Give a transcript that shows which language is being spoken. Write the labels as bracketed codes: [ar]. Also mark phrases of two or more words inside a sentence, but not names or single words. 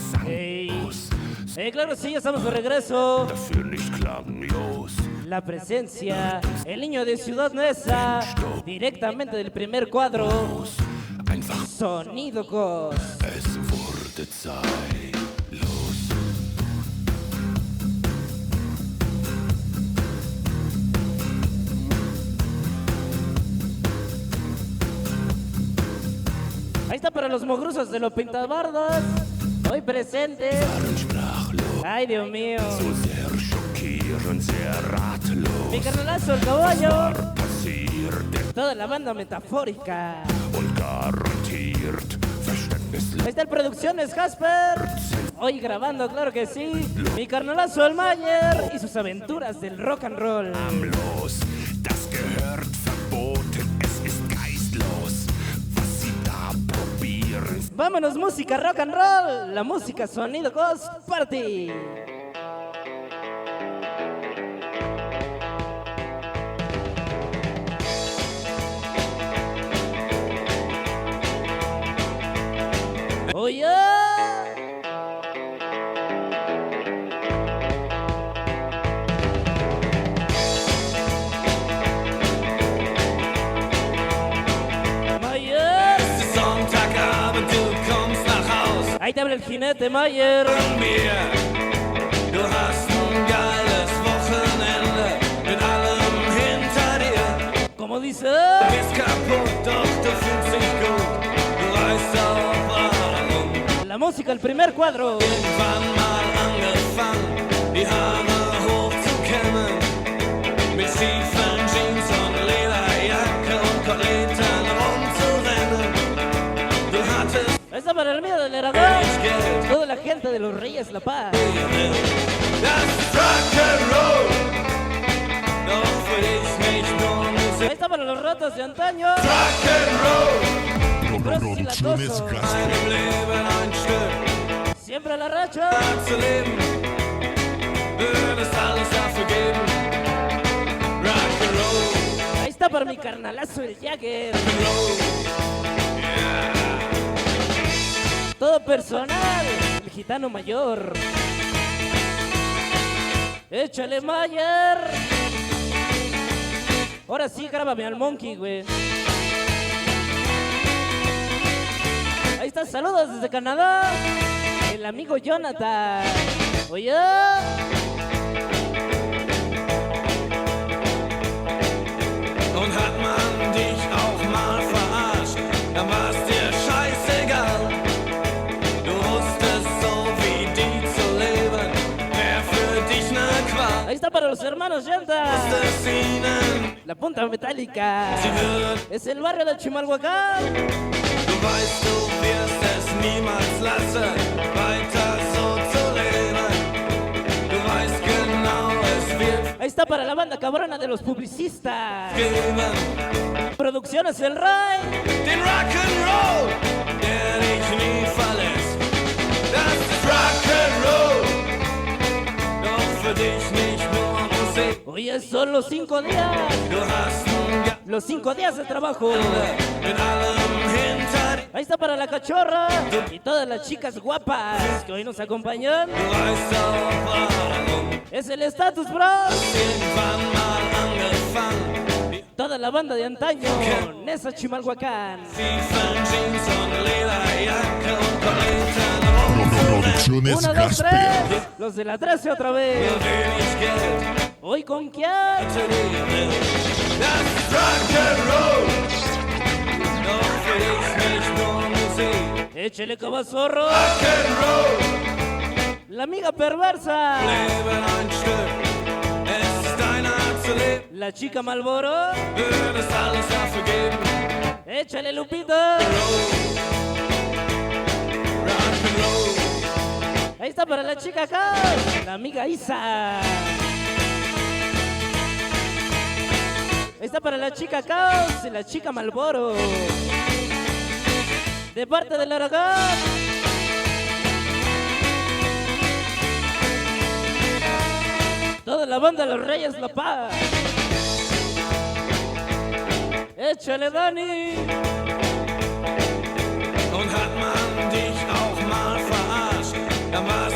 [es] Claro, sí, ya estamos de regreso. [de] Dafür nicht klagen, los. [es] La presencia, el niño de Ciudad Neza, directamente del primer cuadro. [de] Einfach, [es] Sonido Cos. [de] es wurde Zeit, los. [es] Ahí está para los mogrusos de los pintabardas. Hoy presentes. [de] Waren sprachlos, [es] Ay, Dios mío. [de] so sehr schockierend, sehr ratlos. [es] Mi carnalazo, el caballo. [de] War passiert [es] Toda la banda metafórica. [de] und garantiert verständnislos. [es] Ahí está el Producciones Jasper. Hoy grabando, claro que sí. Mi carnalazo, el Mayer. Y sus aventuras del [en] rock and roll. [de] Los, das gehört verboten, es ist geistlos, was sie da probieren. [es] Vámonos, música [en] rock and roll. [es] La música Sonido Cos Party. [en] Oh yeah. [es] Mayer. [de] Sonntagabend, du kommst nach Haus [es] Ahí te habla el jinete, Mayer. [de] von mir. Du hast ein geiles Wochenende mit allem hinter dir. [es] Como dice. [de] Bist kaputt, doch du fühlst dich gut. Du weißt auch warum. [es] La música, el primer cuadro. [de] Irgendwann mal angefangen, die Haare hochzukämmen. Mit Stiefeln, Jeans und Lederjacke und Koteletten rumzurennen. Du hattest [es] Ahí está para el mío del Aragón. [de] Geld. [es] Toda la gente de los Reyes La Paz. [de] Das ist Rock'n'Roll, doch für dich nicht nur [es] Ahí [de] Musik. [es] está para los ratos de antaño. [de] Rock'n'Roll, [es] Producciones [de] meinem Leben ein Stück [es] Siempre a la racha. [de] zu leben, würdest alles dafür geben. Rock'n'Roll, [es] Ahí está para mi carnalazo el Jagger. Todo personal. El gitano mayor. Échale, Mayer. Ahora sí, grábame al Monkey, güey. Ahí está, saludos desde Canadá. El amigo Jonathan. Oye. [de] und hat man dich auch mal verarscht, dann war's dir scheißegal. Du wusstest so wie die zu leben, wär für dich ne Qual. [es] Ahí está para los hermanos Llanta. [de] Es ihnen, [es] La punta metálica. [de] sie würden. [es] Es el barrio de Chimalhuacán. [de] Du weißt, du wirst es niemals lassen, weiter so zu leben. Du weißt genau, es wird [es] Ahí está para la banda cabrona de los publicistas. [de] geben. [es] Producciones El Ray. [de] Den Rock'n'Roll, der dich nie verlässt. Das ist Rock'n'Roll, doch für dich nicht nur Musik. [es] Oye, son los 5 días. [de] Du hast ein [es] Los 5 días de trabajo. [de] Galle mit allem hinter dir. [es] Ahí está para la cachorra y todas las chicas guapas que hoy nos acompañan. [de] Du weißt auch warum. [es] Es el Status Bros. [de] Irgendwann mal angefangen, [es] Toda la banda de antaño. Nesa Chimalhuacán. [de] Stiefeln, Jeans und Lederjacke und Koteletten [es] Producciones 1, 2, Jasper. 3. Los de la 13 otra vez. [de] wenig Geld [es] Hoy con quién. [de] zu leben. Das ist Rock'n'Roll, doch für dich nicht nur Musik. [es] Échele cabazorro. [de] Rock'n'Roll, [es] La amiga perversa. [de] Leben ein Stück, es ist deine Art zu leben. [es] La chica Malboro. [de] Würdest alles dafür geben. [es] Échale Lupito. [de] Rock'n'Roll, [es] Ahí está para la chica acá. La amiga Isa. Ahí está para la chica Caos y la chica Malboro. De parte del Aragón. Toda la banda de los Reyes La Paz. Échale, Dani. [de] und hat man dich auch mal verarscht, dann